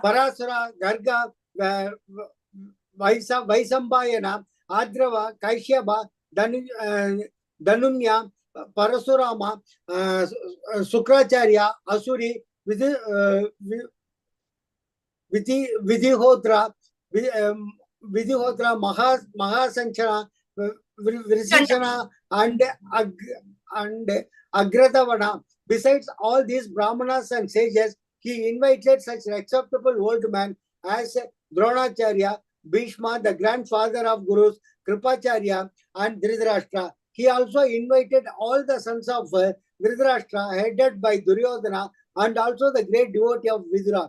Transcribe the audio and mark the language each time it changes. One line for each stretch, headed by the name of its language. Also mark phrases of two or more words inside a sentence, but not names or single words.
English: Garga, Vaisambayana, Adrava, Kaishyaba, Danunya, Parasurama, Sukracharya, Asuri, Vidhihotra, Mahasanchana, Vrisishana, and Agratavana. Besides all these Brahmanas and sages, he invited such acceptable old men as Dronacharya, Bhishma, the grandfather of Gurus, Kripacharya, and Dhritarashtra. He also invited all the sons of Dhritarashtra, headed by Duryodhana, and also the great devotee of Vidura.